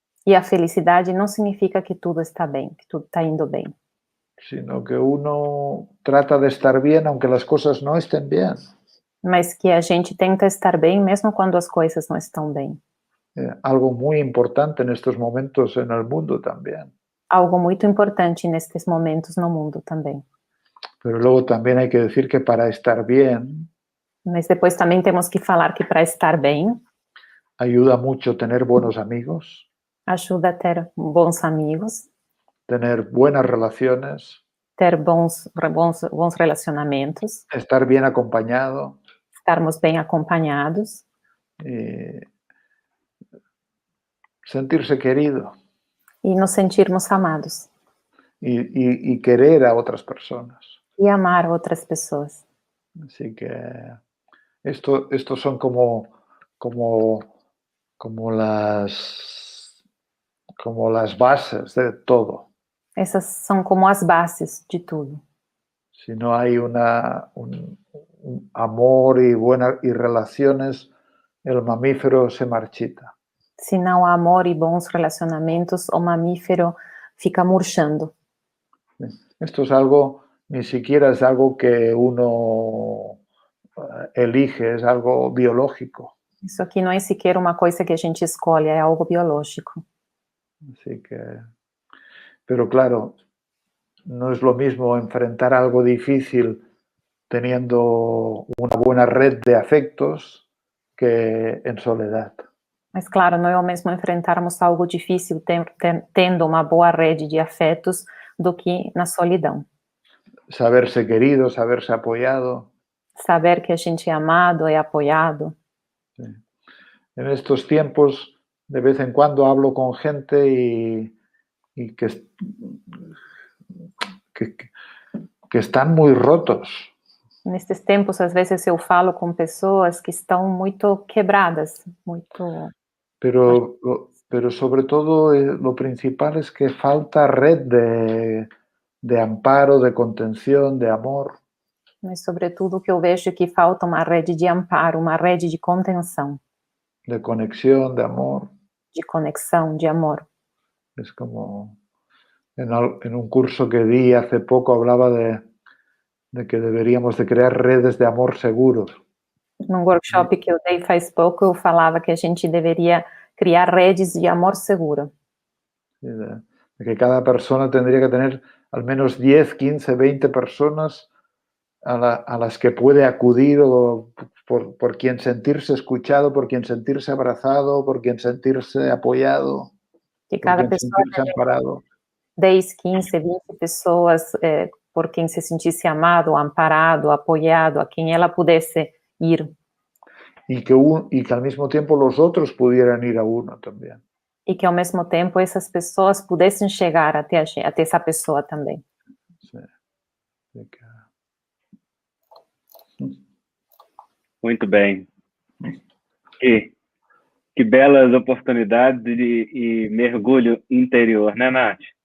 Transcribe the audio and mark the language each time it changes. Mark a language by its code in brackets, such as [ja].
[pt] E a felicidade não significa que tudo está bem, que tudo está indo bem. [es] Sino que uno trata de estar bien aunque las cosas no estén bien. [pt] Mas que a gente tenta estar bem mesmo quando as coisas não estão bem. [es] Algo muy importante en estos momentos en el mundo también. [pt] Algo muito importante nestes momentos no mundo também. [es] Pero luego también hay que decir que para estar bien, [pt] mas depois também temos que falar que para estar bem, [es] ayuda mucho tener buenos amigos, [pt] ajuda a ter bons amigos, [es] tener buenas relaciones, [pt] ter bons relacionamentos, [es] estar bien acompañado, [pt] estarmos bem acompanhados, [es] sentirse querido [pt] e nos sentirmos amados. [es] y querer a otras personas. [pt] E amar outras pessoas. [es] Así que estos son como las bases de todo. [pt] Essas são como as bases de tudo. [es] Si no hay un amor y relaciones, el mamífero se marchita. [pt] Se não há amor e bons relacionamentos, o mamífero fica murchando. [es] Esto es algo, ni siquiera es algo que uno elige, es algo biológico. [pt] Isso aqui não é sequer uma coisa que a gente escolhe, é algo biológico. [es] Así que, pero claro, no es lo mismo enfrentar algo difícil teniendo una buena red de afectos que en soledad. [pt] Mas claro, não é o mesmo enfrentarmos algo difícil tendo uma boa rede de afetos do que na solidão. [es] saberse querido, saberse apoyado. [pt] Saber que a gente é amado, é apoiado. [es] Sí. En estos tiempos, de vez en cuando hablo con gente y que están muy rotos. [pt] Nesses tempos, às vezes eu falo com pessoas que estão muito quebradas, muito... [es] Pero sobre todo lo principal es que falta red de amparo, de contención, de amor. [pt] Mas, sobretudo, o que eu vejo é que falta uma rede de amparo, uma rede de contenção, [es] De conexión, de amor. [pt] de conexão, de amor. [es] Es como en un curso que di hace poco hablaba de que deberíamos de crear redes de amor seguros. [pt] Num workshop que eu dei faz pouco, eu falava que a gente deveria criar redes de amor seguro. [es] De que cada persona tendría que tener al menos 10, 15, 20 personas a las que puede acudir o por quien sentirse escuchado, por quien sentirse abrazado, por quien sentirse apoyado, [pt] Que [es] por [pt] cada [es] quien [pt] pessoa [es] sentirse [pt] tenha [es] amparado. [pt] 10, 15, 20 pessoas por quem se sentisse amado, amparado, apoiado, a quem ela pudesse ir. [es] Y que al mismo tiempo los otros pudieran ir a uno también. [pt] E que, ao mesmo tempo, essas pessoas pudessem chegar até essa pessoa também. [es] Sí. [pt] Muito bem. Que belas oportunidades e mergulho interior, né, Nath?